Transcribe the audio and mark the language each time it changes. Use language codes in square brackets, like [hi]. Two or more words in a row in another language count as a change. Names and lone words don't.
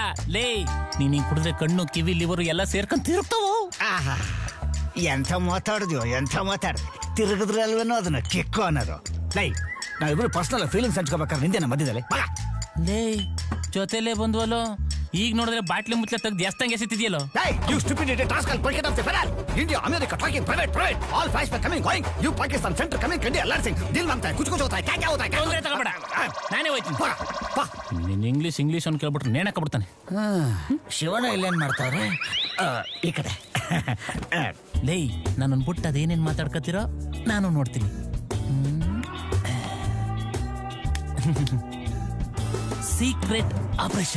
[kn] ಲೇ, ನೀನ್ ಕುಡಿದ್ರೆ ಕಣ್ಣು, ಕಿವಿ, ಲಿವರು ಎಲ್ಲ ಸೇರ್ಕೊಂಡ್ ತಿರುಗ್ತಾವು. ಎಂಥ ಮಾತಾಡಿದ್ಯೋ, ತಿರುಗಿದ್ರೆ ಅಲ್ವೇನೋ ಅದನ್ನ ಕಿಕ್ಕು ಅನ್ನೋದು. ಲೈ, ನಾವಿಬ್ರು [en] personal feelings [kn] ಹಂಚ್ಕೋಬೇಕಾದ್ರೆ ನಿಂದೇನ ಮಧ್ಯದಲ್ಲಿ. ಲೇ, ಜೊತೆಲೇ ಬಂದ್ವಲ್ಲೋ, ಈಗ ನೋಡಿದ್ರೆ ಬಾಟ್ಲಿ ಮುಚ್ಚಲ ತೆಗ್ದು ಎಷ್ಟಂಗೆ ಎಸಿತಿದ್ಯಲ್ಲೋ. [en] You stupid idiot rascal, forget of the federal. India, America, talking private. All flights were coming, going. You Pakistan, center coming, India, alerting. [hi] Deal मांगता है, कुछ होता है, क्या होता है? [kn] ತೊಂದ್ರೆ ತಗೋಬೇಡ, ನಾನೇ ಹೋಯ್ತೀನಿ. ನಿನ್ ಇಂಗ್ಲಿಷ್ ಅಂತ ಕೇಳ್ಬಿಟ್ರೆ ನೇಣಾಕಬಿಡ್ತಾನೆ. ಶಿವನ ಇಲ್ಲೇನ್ ಮಾಡ್ತಾವ್ರೆ? ಈ ಕಡೆ. ಲೇ, ನಾನು ಬಿಟ್ಟು ಅದೇನೇನ್ ಮಾತಾಡ್ಕತ್ತೀರೋ ನಾನು ನೋಡ್ತೀನಿ. [en] secret operation.